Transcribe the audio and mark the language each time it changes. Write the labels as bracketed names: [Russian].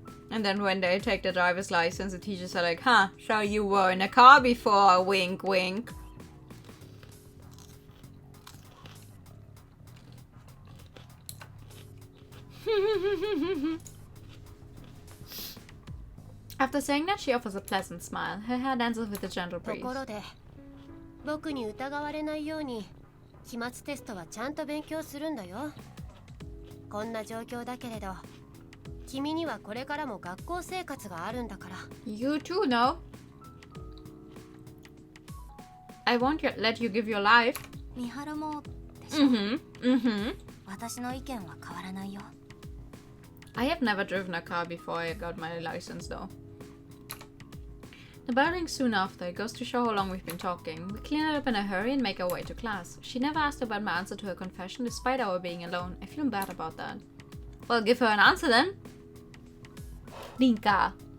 [English] And then when they take the driver's license, the teachers are like, huh, so you were in a car before, wink wink. After saying that, she offers a pleasant smile. Her hair dances with a gentle breeze. [Japanese] ところで、僕に疑われないように期末テストはちゃんと勉強するんだよ。こんな状況だけれど、君にはこれからも学校生活があるんだから。 [English] You too, no? I won't let you give your life. [Japanese] 三原もでしょ。私の意見は変わらないよ。 [English] I have never driven a car before I got my license, though. The bell rings soon after. It goes to show how long we've been talking. We clean it up in a hurry and make our way to class. She never asked about my answer to her confession, despite our being alone. I feel bad about that. Well, give her an answer then. Linka.